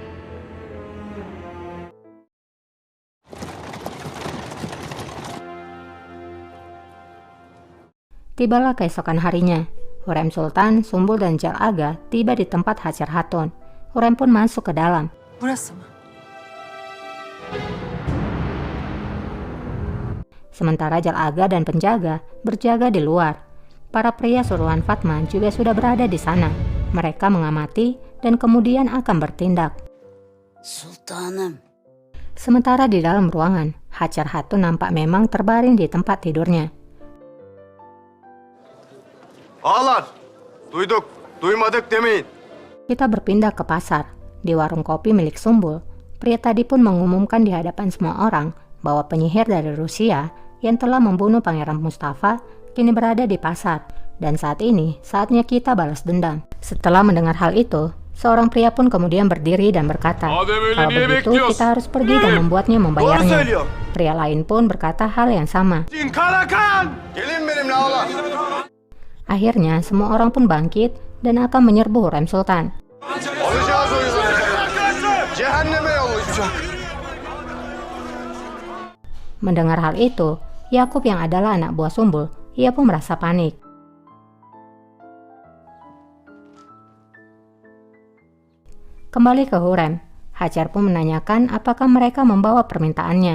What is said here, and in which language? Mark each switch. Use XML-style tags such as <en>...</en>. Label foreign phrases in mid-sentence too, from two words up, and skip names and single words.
<id>Tibalah keesokan harinya. Hurrem Sultan, Sumbul dan Jal Aga tiba di tempat Hajar Hatun. Hurrem pun masuk ke dalam.</id> <tr>Burası mı?</tr> <id>Sementara Jal Aga dan penjaga berjaga di luar. Para pria suruhan Fatma juga sudah berada di sana. Mereka mengamati dan kemudian akan bertindak.</id> <tr>Sultanım.</tr> <id>Sementara di dalam ruangan, Hajar Hatun nampak memang terbaring di tempat tidurnya.</id> <tr>Ağalar, duyduk, duymadık demeyin.</tr> <id>Kita berpindah ke pasar. Di warung kopi milik Sumbul, pria tadi pun mengumumkan di hadapan semua orang bahwa penyihir dari Rusia yang telah membunuh Pangeran Mustafa kini berada di pasar, dan saat ini saatnya kita balas dendam. Setelah mendengar hal itu, seorang pria pun kemudian berdiri dan berkata, kalau begitu kita harus pergi dan membuatnya membayarnya. Pria lain pun berkata hal yang sama.</id> <tr>Gelin benimle ağalar.</tr> <id>Akhirnya semua orang pun bangkit dan akan menyerbu Hurrem Sultan.</id> <tr>Alacağız o yüzden. Cehenneme yollayacak.</tr> <id>Mendengar hal itu, Yakub yang adalah anak buah Sumbul, ia pun merasa panik. Kembali ke Hurrem, Hajar pun menanyakan apakah mereka membawa permintaannya.</id>